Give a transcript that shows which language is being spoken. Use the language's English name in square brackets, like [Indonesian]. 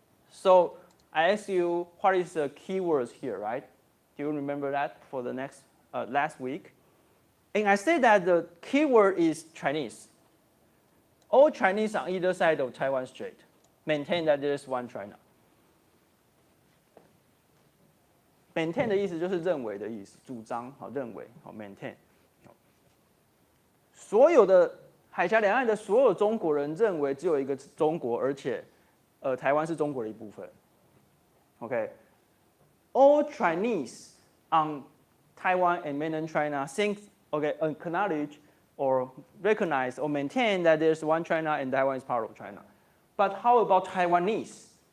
[English] So I asked you what is the keywords here, right? Do you remember that for the next last week? And I said that the keyword is Chinese. All Chinese on either side of Taiwan Strait maintain that there is one China. [Chinese] Maintain 的意思就是认为的意思，主张好认为好 maintain。所有的海峡两岸的所有中国人认为只有一个中国，而且台湾是中国的一部分。 [English] Okay, all Chinese on Taiwan and mainland China think, okay, acknowledge or recognize or maintain that there's one China and Taiwan is part of China. But how about Taiwanese?